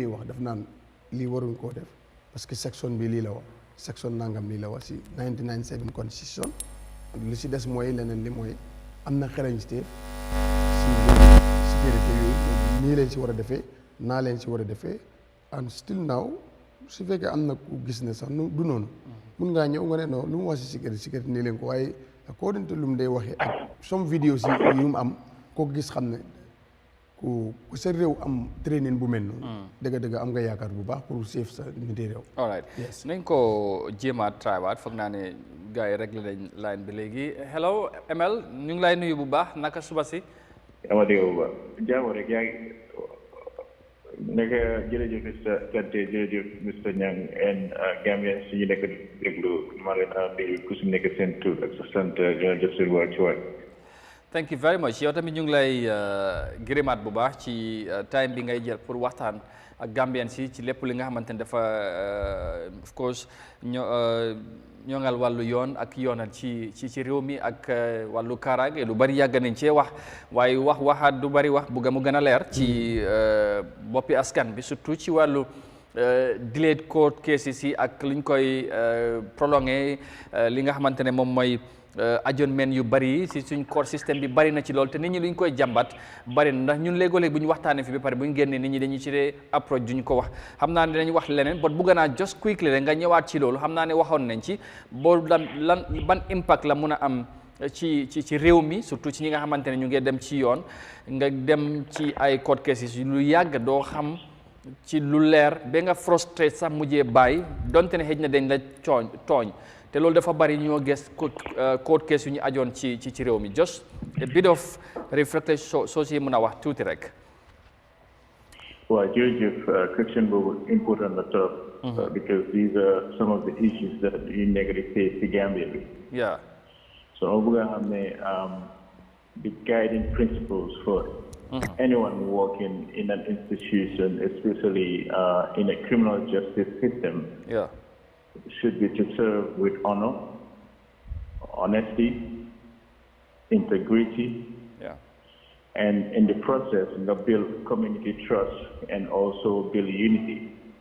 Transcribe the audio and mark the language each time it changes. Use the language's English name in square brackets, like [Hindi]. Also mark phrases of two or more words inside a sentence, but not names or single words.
[Wolof] wax daf naan lii waruñ koo def [French] parce que [Wolof] section bi lii la wax section nangam lii la wax si 1997 constitution li si des mooy leneen li mooy am na xerañte si sécurité yooyu nii leen si war a defee naa leen si war a defee [English] and still now [Wolof] su fekkee am na ku gis ne sax du noonu mun ngaa ñëw nga ne non lu mu wax si sécurité nii leen ko waaye [English] according to [Wolof] lu mu day waxee ak some vidéo si yu mu am koo gis xam ne ku sa réew am training bu mel noonu dëgg-dëgg am nga yaakaar bu baax pour save sa niti réew. [English] all right [Wolof] nañ ko jéemaat trywaat foog naa ne gars yi réglé nañ line bi léegi hello ML ñu ngi lay nuyu bu baax naka suba si. ama dégg bu baax jaamu rek yaa ngi nekk jërëjëf Mr Kanté jërëjëf Mr Niang and Gambian si ñu nekk déglu maa leen nuyu ku si nekk seen tur ak sa sant jërëjëf seen waa ci waay. [English] thank you very much [Wolof] yow tamit ñu ngi lay gërëmaat bu baax ci time bi ngay jël pour waxtaan ak Gambian si ci lépp li nga xamante ne dafa [English] of course [Wolof] ñoŋal wàllu yoon ak yoonal ci réew mi ak wàllu kaaraange lu bari yàgg nañ cee wax waaye waxaat du bari wax bugga mu gën a leer ci boppi askan bi surtout ci wàllu [English] delayed court cases [Wolof] yi ak liñ koy prolongé li nga xamante ne moom mooy adjournment yu bari si suñ court système bi bari na ci lool te nit ñi luñ koy jàmbat bari na ndax ñun léegoo-léeg bu ñu waxtaanee fi ba pare bu ñu génnee nit ñi dañuy ci dee approche duñ ko wax xam naa ne dinañ wax leneen but bugg naa [English] just quickly [Wolof] rek nga ñëwaat ci loolu xam naa ne waxoon nañ ci boo lan ban impact la mun a am ci réew mi surtout ci ñi nga xamante ne ñu ngi dem ci yoon nga dem ci ay [English] court cases [Wolof] lu yàgg doo xam ci lu leer ba nga frustré sax mujjee bàyyi donte ne xëj na dañ la tooñ te loolu dafa bari ñoo gis [English] court case [Wolof] yu ñu ajoon ci réew mi [English] just a bit of reflection [Wolof] soo si mën a wax tuuti rek. waaw jërëjëf question boobu important la trop. [English] because these are some of the issues that [Wolof] yu nekk di face ci Gambia bi. [English] yeah. so [Wolof] ma bëgg a xam ne [English] the guiding principles for anyone working in an institution, especially in a criminal justice system. Yeah. Should be to serve with honor, honesty, integrity, and in the process, build community trust and also build unity.